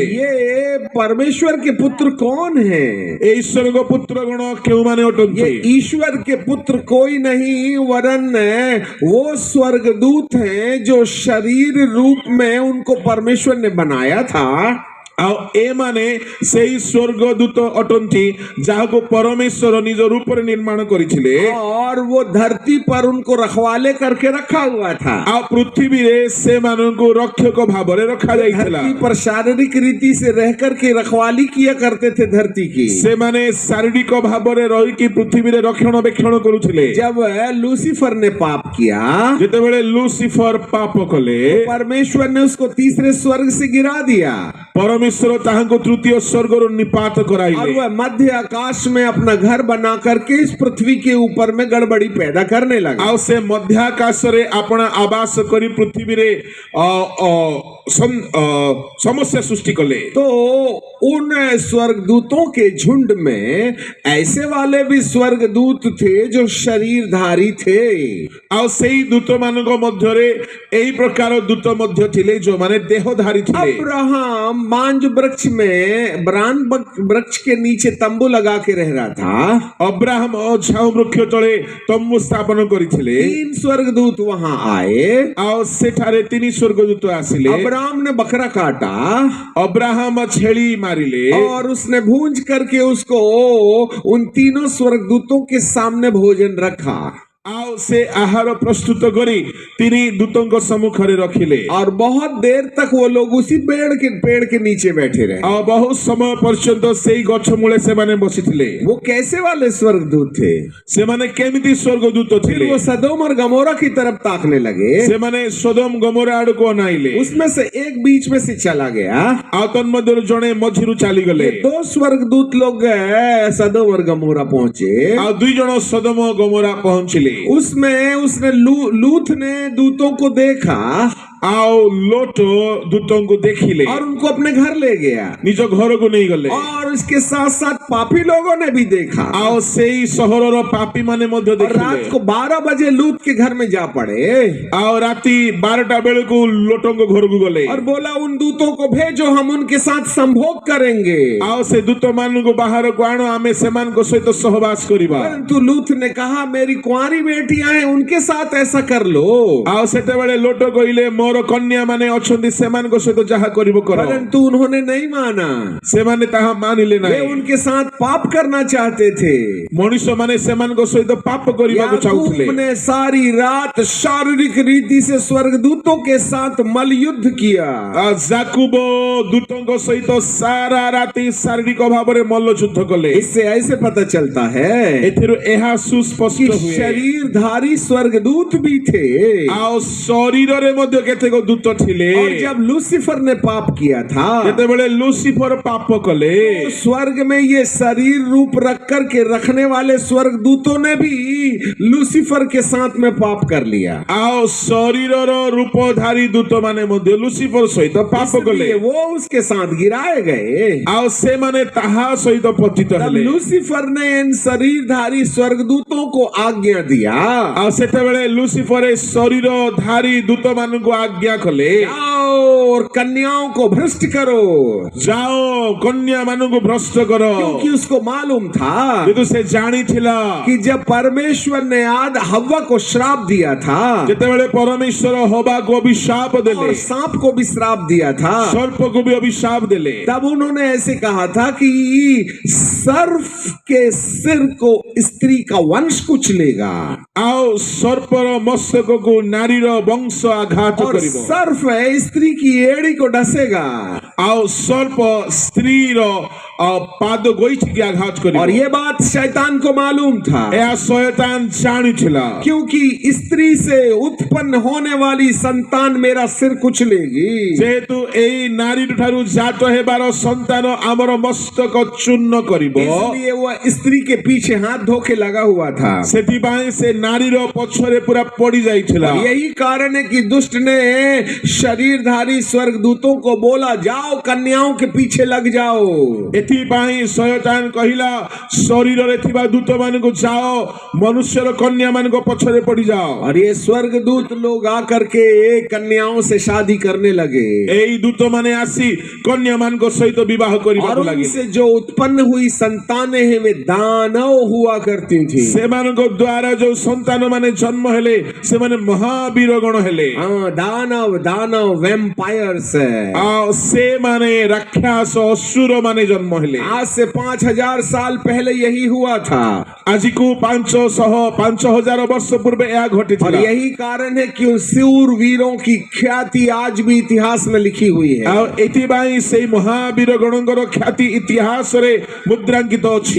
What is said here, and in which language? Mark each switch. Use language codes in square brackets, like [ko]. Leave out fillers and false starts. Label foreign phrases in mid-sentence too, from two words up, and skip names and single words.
[hi] ये परमेश्वर के पुत्र कौन है? ईश्वर को पुत्र गण क्यों माने अटंती? ये ईश्वर के पुत्र कोई नहीं वरन वो स्वर्गदूत हैं जो शरीर रूप में उनको परमेश्वर ने बनाया था। [or] ଆଉ ଏମାନେ ସେଇ ସ୍ୱର୍ଗଦୂତ ଅଟନ୍ତି ଯାହାକୁ ପରମେଶ୍ୱର ନିଜ ରୂପରେ ନିର୍ମାଣ କରିଥିଲେ [hi] और वो धरती पर उनको रखवाले करके रखा हुआ था। [or] ଆଉ ପୃଥିବୀରେ ସେମାନଙ୍କୁ ରକ୍ଷକ ଭାବରେ ରଖାଯାଇଥିଲା। [hi] धरती पर शारीरिक रीति से रह करके रखवाली किया करते थे धरती की। [or] ସେମାନେ ଶାରୀରିକ ଭାବରେ ରହିକି ପୃଥିବୀରେ ରକ୍ଷଣାବେକ୍ଷଣ କରୁଥିଲେ। [hi] जब लूसीफर ने पाप किया, [or] ଯେତେବେଳେ ଲୁସିଫର ପାପ କଲେ [hi] परमेश्वर ने उसको तीसरे स्वर्ग से गिरा दिया [or] ପରମେଶ୍ୱର ତାହାଙ୍କୁ ତୃତୀୟ ସ୍ୱର୍ଗରୁ ନିପାତ [hi] और [or] କରାଇଲେ [hi] वह मध्य आकाश में अपना घर बना करके इस पृथ्वी के ऊपर में गड़बड़ी पैदा करने लगा। [or] ଆଉ ସେ ମଧ୍ୟାକାଶରେ ଆପଣ ଆବାସ କରି ପୃଥିବୀରେ ସମସ୍ୟା ସୃଷ୍ଟି କଲେ। [hi] तो उन स्वर्गदूतों के झुंड में ऐसे वाले भी स्वर्गदूत थे जो शरीरधारी थे। [or] ଆଉ ସେଇ ଦୂତ ମାନଙ୍କ ମଧ୍ୟରେ ଏଇ ପ୍ରକାର ଦୂତ ମଧ୍ୟ ଥିଲେ ଯୋଉମାନେ ଦେହଧାରୀ ଥିଲେ। [hi] अब्राहम मांज वृक्ष में ब्रान वृक्ष के नीचे तंबू लगा के रह रहा था। [or] ଅବ୍ରାହମ ଝାଉ ବୃକ୍ଷ ତଳେ ତମ୍ବୁ ସ୍ଥାପନ କରିଥିଲେ। [hi] 3 स्वर्गदूत वहां आए। [or] ଆଉ ସେଠାରେ 3 ସ୍ୱର୍ଗଦୂତ ଆସିଲେ। [hi] अब्राहम ने बकरा काटा [or] ଅବ୍ରାହମ ଛେଳି ମାରିଲେ [hi] और उसने भूंज करके उसको उन तीनों स्वर्गदूतों के सामने भोजन रखा [or] ଆଉ ସେ ଆହାର ପ୍ରସ୍ତୁତ କରି 3 ଦୂତଙ୍କ ସମ୍ମୁଖରେ ରଖିଲେ। [hi] और बहुत देर तक वो लोग उसी पेड़ के नीचे बैठे रहे। [or] ଆଉ ବହୁତ ସମୟ ପର୍ଯ୍ୟନ୍ତ ସେଇ ଗଛ ମୂଳେ ସେମାନେ ବସିଥିଲେ। [hi] वो कैसे वाले स्वर्गदूत थे? [or] ସେମାନେ କେମିତି ସ୍ୱର୍ଗଦୂତ [hi] फिर [or] ଥିଲେ? [hi] वो सदोम और गमोरा की तरफ ताकने लगे। [or] ସେମାନେ ସୋଦମ ଗମୋରା ଆଡକୁ ଅନାଇଲେ। [hi] उसमें से एक बीच में से चला गया। [or] ଆଉ ତନ୍ମଧ୍ୟରୁ ଜଣେ ମଝିରୁ ଚାଲିଗଲେ। [hi] ये 2 स्वर्गदूत लोग सदोम और गमोरा पहुंचे। [or] ଆଉ 2 ଜଣ ସୋଦମ ଗମୋରା ପହଞ୍ଚିଲେ। [hi] उसमें उसने लूत ने दूतों को देखा [or] ଆଉ ଲୋଟ ଦୂତଙ୍କୁ ଦେଖିଲେ [hi] और उनको अपने घर ले गया [or] ନିଜ ଘରକୁ ନେଇଗଲେ। [hi] और उसके साथ साथ पापी लोगों ने भी देखा [or] ଆଉ ସେଇ ସହରର ପାପୀ ମାନେ ମଧ୍ୟ [hi] और रात [or] ଦେଖିଲେ। [hi] को 12 बजे लूत के घर में जा पड़े [or] ଆଉ ରାତି 12ଟା ବେଳକୁ ଲୋଟଙ୍କ ଘରକୁ ଗଲେ। [hi] और बोला उन दूतों को भेजो, हम उनके साथ संभोग करेंगे। [or] ଆଉ ସେ ଦୂତ ମାନଙ୍କୁ ବାହାରକୁ ଆଣ, ଆମେ ସେମାନଙ୍କ ସହିତ ସହବାସ କରିବା। [hi] परंतु लूत ने कहा मेरी कुंवारी बेटियां हैं, उनके साथ ऐसा कर लो। [or] ଆଉ ସେତେବେଳେ ଲୋଟ କହିଲେ ମୋର କନ୍ୟା ମାନେ ଅଛନ୍ତି, ସେମାନଙ୍କ ସହିତ ଯାହା କରିବ କର। [hi] परंतु उन्होंने नहीं माना। [or] ସେମାନେ ତାହା ମାନିଲେ [hi] वे [or] ନାହିଁ। [hi] उनके साथ पाप करना चाहते थे। [or] ମଣିଷ ମାନେ ସେମାନଙ୍କ ସହିତ ପାପ କରିବାକୁ ଚାହୁଥିଲେ। [hi] याकूब ने सारी रात शारीरिक रीति से स्वर्गदूतों के साथ मल युद्ध किया। [or] ଯାକୁବ ଦୂତଙ୍କ ସହିତ ସାରା ରାତି ଶାରୀରିକ ଭାବରେ ମଲ୍ଲଯୁଦ୍ଧ କଲେ। [hi] इससे ऐसे पता चलता है [or] ଏଥିରୁ ଏହା [hi] कि [or] ସୁସ୍ପଷ୍ଟ ହୁଏ [hi] शरीरधारी स्वर्गदूत भी थे। [or] ଆଉ ଶରୀରରେ ମଧ୍ୟ କେତେକ ଦୂତ ଥିଲେ। [hi] और जब लूसीफर ने पाप किया था [or] ଯେତେବେଳେ ଲୁସିଫର ପାପ କଲେ [hi] तो स्वर्ग में ये शरीर रूप रख करके रखने वाले स्वर्गदूतों ने भी लूसीफर के साथ में पाप कर लिया। [or] ଆଉ ଶରୀରର ରୂପଧାରୀ ଦୂତ ମାନେ ମଧ୍ୟ ଲୁସିଫର ସହିତ ପାପ କଲେ। [hi] इसलिए वो उसके साथ गिराए गए। [or] ଆଉ ସେମାନେ ତାହା ସହିତ ପତିତ [hi] तब [or] ହେଲେ। [hi] लूसीफर ने इन शरीरधारी स्वर्गदूतों को आज्ञा दिया [or] ଆଉ ସେତେବେଳେ ଲୁସିଫର ଶରୀରଧାରୀ ଦୂତ ମାନଙ୍କୁ ଆଜ୍ଞା କଲେ [hi] जाओ और कन्याओं को भ्रष्ट करो, [or] ଯାଅ କନ୍ୟା ମାନଙ୍କୁ ଭ୍ରଷ୍ଟ କର। [hi] क्योंकि उसको मालूम था [or] କିନ୍ତୁ ସେ ଜାଣିଥିଲା [hi] कि जब परमेश्वर ने आद हव्वा को श्राप दिया था [or] ଯେତେବେଳେ ପରମେଶ୍ୱର ହବାକୁ ଅଭିଶାପ ଦେଲେ, [hi] और सांप को भी श्राप दिया था, [or] ସର୍ପକୁ ବି ଅଭିଶାପ ଦେଲେ, [hi] तब उन्होंने ऐसे कहा था कि सर्फ के सिर को स्त्री का वंश कुचलेगा [or] ଆଉ ସର୍ପର ମସ୍ତକକୁ ନାରୀର ବଂଶ ଆଘାତ [hi] और [or] କରିବ। [hi] सर्फ स्त्री की एड़ी को डसेगा। [or] ଆଉ ସର୍ପ ସ୍ତ୍ରୀର ପାଦ ଗୋଇଠିକି ଆଘାତ କରିବ। [hi] और ये बात शैतान को मालूम था [or] ଏହା ଶୟତାନ ଜାଣିଥିଲା। [hi] क्योंकि स्त्री से उत्पन्न होने वाली संतान मेरा सिर कुचलेगी। [or] ଯେହେତୁ ଏଇ ନାରୀ ଠାରୁ ଜାତ ହେବାର ସନ୍ତାନ ଆମର ମସ୍ତକ ଚୂର୍ଣ୍ଣ କରିବ, [hi] इसलिए वह स्त्री के पीछे हाथ धो के लगा हुआ था। [or] ସେଥିପାଇଁ ସେ ନାରୀର ପଛରେ ପୁରା ପଡି ଯାଇଥିଲା। [hi] और यही कारण है कि दुष्ट ने शरीरधारी स्वर्गदूतों को बोला जाओ कन्याओं के पीछे लग जाओ। [or] ଏଥିପାଇଁ ଶୟତାନ କହିଲା ଶରୀରରେ ଥିବା ଦୂତ ମାନଙ୍କୁ ଯାଅ, ମନୁଷ୍ୟର କନ୍ୟା ମାନଙ୍କ ପଛରେ ପଡିଯାଅ। [hi] और ये स्वर्गदूत लोग आकर के कन्याओं से शादी करने लगे [or] ଏଇ ଦୂତ ମାନେ ଆସି କନ୍ୟା ମାନଙ୍କ ସହିତ ବିବାହ [hi] और [or] କରିବାକୁ ଲାଗିଲେ। [hi] उनसे जो उत्पन्न हुई संतानें हैं वे दानव हुआ करती थी। [or] ସେମାନଙ୍କ ଦ୍ୱାରା ଯୋଉ ସନ୍ତାନ ମାନେ ଜନ୍ମ ହେଲେ ସେମାନେ ମହାବୀର ଗଣ ହେଲେ। [hi] हाँ, दानव दानव वैम्पायर्स है। [or] ଆଉ ସେ ମାନେ ରାକ୍ଷସ ଅସୁର ମାନେ ଜନ୍ମ ହେଲେ [hi] आज से 5000 साल पहले यही हुआ था। आज को 5,000 वर्ष पूर्व यह घटी और यही कारण है कि उन शूर वीरों की ख्याति आज भी इतिहास में लिखी हुई है। [or] ଏଥିପାଇଁ ସେ ମହାବୀର ଗଣଙ୍କର ଖ୍ୟାତି ଇତିହାସ ରେ ମୁଦ୍ରାଙ୍କିତ ଅଛି।